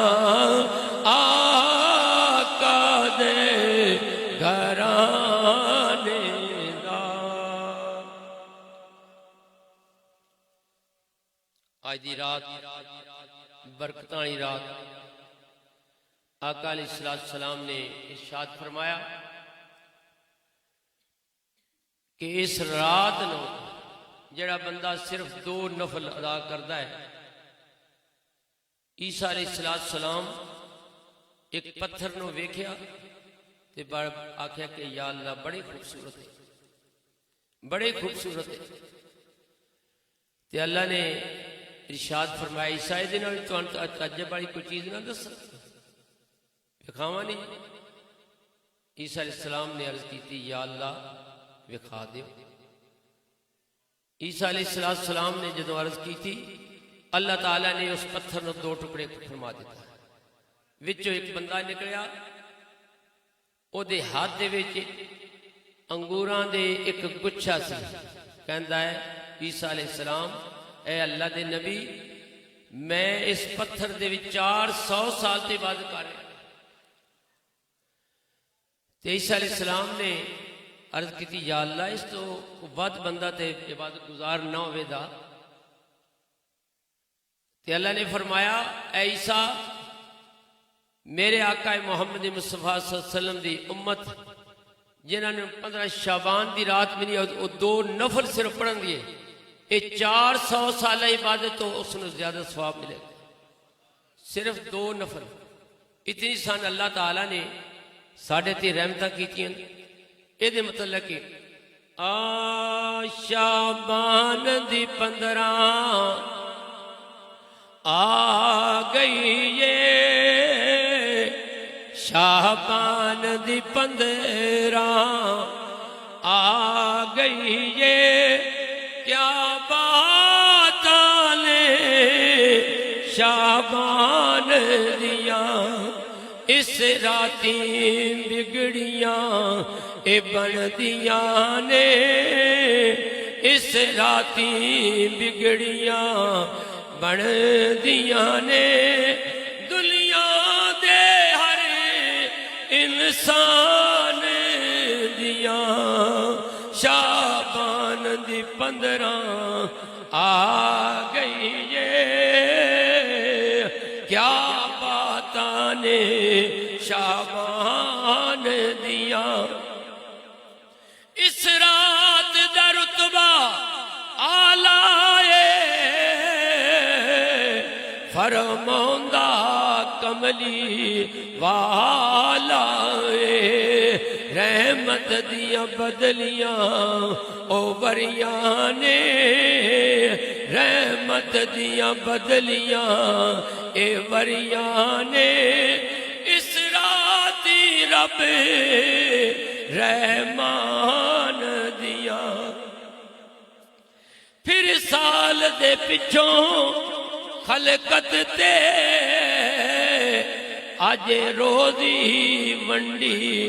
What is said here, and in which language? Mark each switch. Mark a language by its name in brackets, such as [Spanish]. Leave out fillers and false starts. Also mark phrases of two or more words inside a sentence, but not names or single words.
[Punjabi] آقا دے گھرانے دا آج دی رات برکتاں دی رات آقا علیہ السلام نے ارشاد فرمایا کہ اس رات نو جڑا بندہ صرف 2 نفل ادا کرتا ہے عیسیٰ علیہ السلام ایک پتھر نو ویکھیا تے آکھیا کہ یا اللہ بڑی خوبصورت ہے بڑے خوبصورت ہے تے اللہ نے ارشاد فرمایا عیسیٰ دے نال تانوں تعجب والی کوئی چیز نہ دس وکھاواں نہیں عیسیٰ علیہ السلام نے عرض کی یا اللہ وکھا دیو عیسیٰ علیہ السلام نے جدو عرض کی تھی اللہ تعالیٰ نے اس پتھر نو 2 ٹکڑے فرما دیتا ਵਿੱਚੋਂ ਇੱਕ ਬੰਦਾ ਨਿਕਲਿਆ, ਉਹਦੇ ਹੱਥ ਦੇ ਵਿੱਚ ਅੰਗੂਰਾਂ ਦੇ ਇੱਕ ਗੁੱਛਾ ਸੀ। ਕਹਿੰਦਾ ਹੈ ਈਸਾ ਅਲੈਹਿਸਲਾਮ, اے اللہ دے نبی میں اس پتھر دے وچ 400 سال تے عبادت کر رہا۔ تے عیسیٰ علیہ السلام نے عرض کی یا اللہ اس تو ود بندہ تے عبادت گزار نہ ہوئے دا۔ تے اللہ نے فرمایا اے عیسیٰ، میرے آقا محمد مصطفیٰ [Arabic] صلی اللہ علیہ وسلم [Punjabi] دی امت جنہاں نے 15 شعبان دی رات ملی وہ 2 نفل صرف پڑھن دیے، یہ 400 سالہ عبادت تو اس نے زیادہ ثواب ملے گا، صرف 2 نفل۔ اتنی سان اللہ تعالیٰ نے ساڑھے تی رحمتہ کیتی ہیں۔ یہ دے مطلب کہ شعبان دی 15 آ گئی یہ، شعبان دی 15 آ گئی یہ، کیا بات لے شعبان دیا، اس راتی بگڑیاں اے بن دیاں نے، اس راتی بگڑیاں بن دیاں نے، دنیا دے ہر انسان دیاں شعبان دی 15 آ گئی یہ، کیا باتاں نے شعبان دیا۔ اس رات دا رتبہ آلائے فرماندہ کملی والا، رحمت دیاں بدلیاں او وریاں نے، رحمت دیاں بدلیاں اے وریاں نے، اس راتی رب رحمان دیاں۔ پھر سال دے پچھوں خلقت تے آج روزی ونڈی